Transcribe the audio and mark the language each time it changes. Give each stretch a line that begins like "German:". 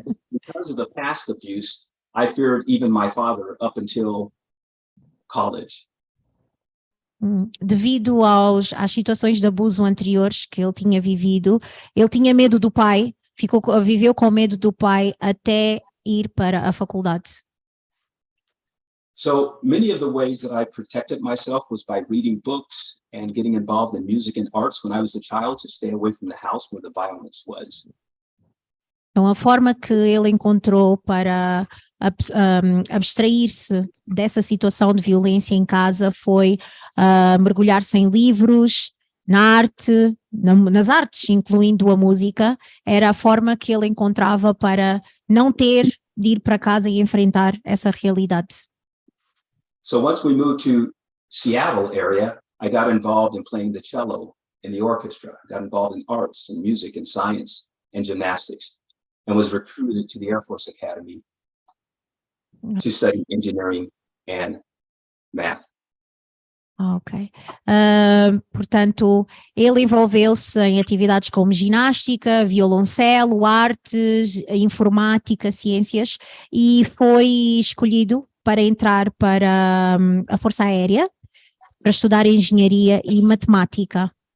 English: Because of the past abuse, I feared even my father up until college.
Portuguese: Devido às situações de abuso anteriores que ele tinha vivido, ele tinha medo do pai, viveu com medo do pai até ir para a faculdade.
English: So many of the ways that I protected myself was by reading books and getting involved in music and arts when I was a child to stay away from the house where the violence was.
Portuguese: Então, a forma que ele encontrou para abstrair-se dessa situação de violência em casa foi mergulhar-se em livros, na arte, nas artes, incluindo a música. Era a forma que ele encontrava para não ter de ir para casa e enfrentar essa realidade.
English: So once we moved to Seattle area, I got involved in playing the cello in the orchestra, got involved in arts and music and science and gymnastics, and was recruited to the Air Force Academy to study engineering and math. Ok.
Portuguese: Portanto, ele envolveu-se em atividades como ginástica, violoncelo, artes, informática, ciências, e foi escolhido para entrar para a Força Aérea, para estudar engenharia e matemática.